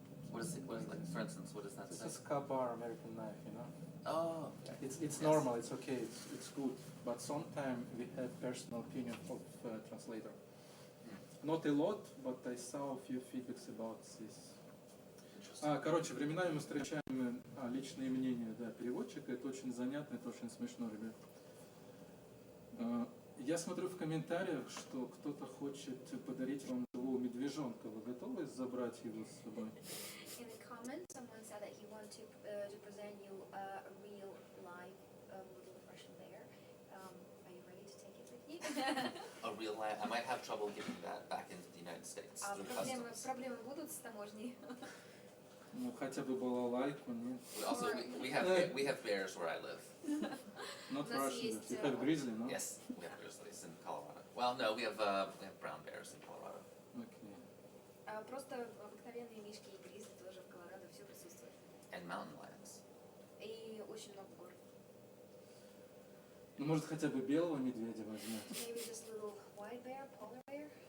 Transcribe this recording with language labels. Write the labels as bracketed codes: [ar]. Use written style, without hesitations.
[en] What is like, for instance, what does that This say? is Kabar American knife, you know. Oh, It's Yes. normal, it's okay, it's good. But sometimes we have personal opinion of translator. Not a lot, but I saw a few feedbacks about this. interesting. [ru] Короче, временами мы встречаем личные мнения переводчика. Это очень занятно, это очень смешно, ребят. Я Я смотрю в комментариях, что кто-то хочет подарить вам живого медвежонка. Вы готовы забрать его с собой? [en] In the comments, someone said that he wanted to present you a real live little Russian bear. Are you ready to take it with you? A real life. I might have trouble getting that back into the United States through customs. [ru] Проблемы будут с таможней? Ну, хотя бы балалайку, нет? [en] We have bears where I live. Not [ru] У нас [en] Russian. [ru] есть, [en] You have grizzly, no? Yes, we have grizzlies in Colorado. Well, no, we have brown bears in Colorado. Okay. [ru] Просто обыкновенные мишки и гризли тоже в Колорадо все присутствует. [en] And mountain lions. [ru] И очень много гор. Ну, может, хотя бы белого медведя возьмете? [en] Maybe just a little white bear, polar bear.